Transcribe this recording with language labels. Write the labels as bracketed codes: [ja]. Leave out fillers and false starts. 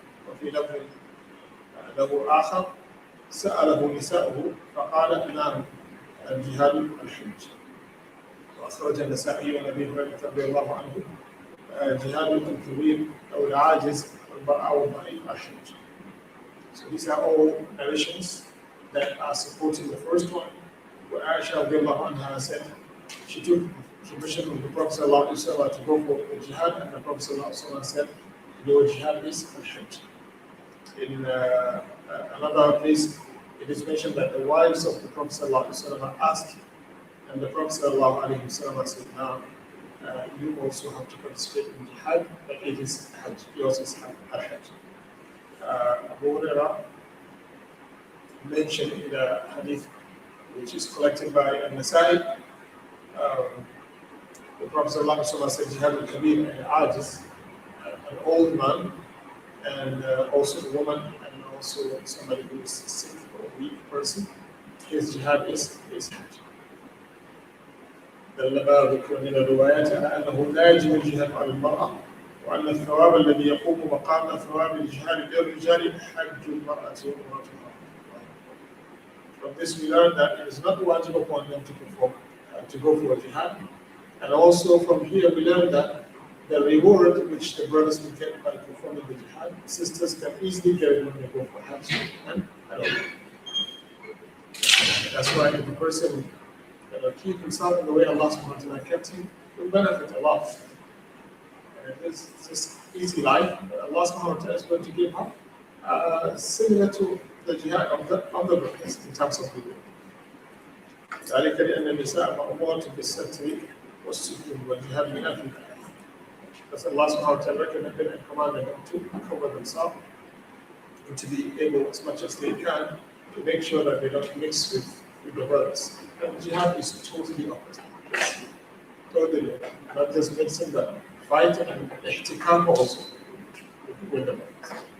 [ar] وفي لفظ له آخر سأله نساؤه فقال نعم الجهاد الحج. وأخرج النسائي عن أبي هريرة رضي الله عنه جهاد الكبير أو العاجز والبراء والضعيف الحج. [en] So these are all narrations that are supporting the first one, where Aisha رضي الله عنها said she took permission from the Prophet ﷺ to go for the jihad, and the Prophet ﷺ said, your jihad is al-Hajj. In another place, it is mentioned that the wives of the Prophet ﷺ asked, and the Prophet ﷺ said, now, you also have to participate in jihad, but it is Hajj, yours is al-Hajj. Abu Hurairah mentioned in the hadith, which is collected by An-Nasa'i, the Prophet ﷺ said, Jihad al-Kabir and Ajiz, an old man, and also a woman, and also somebody who is sick or a weak person. His jihad is Hajj. [ar] دل بعض من الروايات على أنه لا يجب الجهاد على المرأة، وأن الثواب الذي يقوم مقام ثواب الجهاد للرجال حج المرأة وامرأتها. [en] From this we learn that it is not wajib upon them to perform, to go for a jihad. And also from here we learn that the reward which the brothers will get by performing the jihad, sisters can easily get it when they go for Hajj and Umrah. That's why if the person keep himself in the way Allah subhanahu wa ta'ala kept him, will benefit a lot. And it is just easy life, but Allah subhanahu wa ta'ala is going to give her similar to the jihad of the brothers in terms of reward. [ar] ذلك لأن النساء مأمورة بالستر والسكون والجهاد من أجل ذلك. [en] Because Allah subhanahu wa ta'ala recommended and commanded them to cover themselves and to be able as much as they can to make sure that they don't mix with the brothers. And jihad is totally opposite. Totally. Not just mixing the fight and ihtikam also with the brothers.